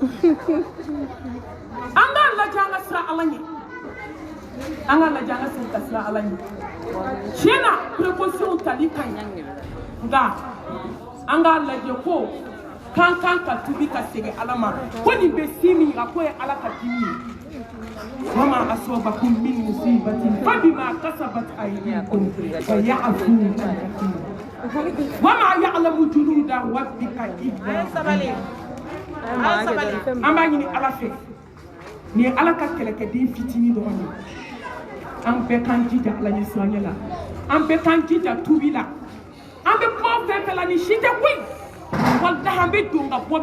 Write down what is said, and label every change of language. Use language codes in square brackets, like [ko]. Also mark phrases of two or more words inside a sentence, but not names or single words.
[bm] an k'a lajɛ an ka sira ala ɲɛ an ka lajɛ an ka segin ka sira ala ɲɛ tiɲɛ na précaution tali ka ɲi nka an k'a lajɛ ko k'an kan ka tubi ka segin ala ma ko nin bɛ si min kan k'o ye ala ka dimi ye [ar] وما أصابكم من مصيبة فبما كسبت أيديكم ويعفو عن كثير وما يعلم جنود ربك إلا [bm] an b'a ɲini ala fɛ nin ye ala ka kɛlɛkɛden fitinin dɔrɔn ye an bɛɛ k'an jija ala ɲɛ siranya la an bɛɛ k'an jija tubi la an bɛ kuma fɛn fɛn la ni si tɛ koyi wallahi an bɛ don ka bɔ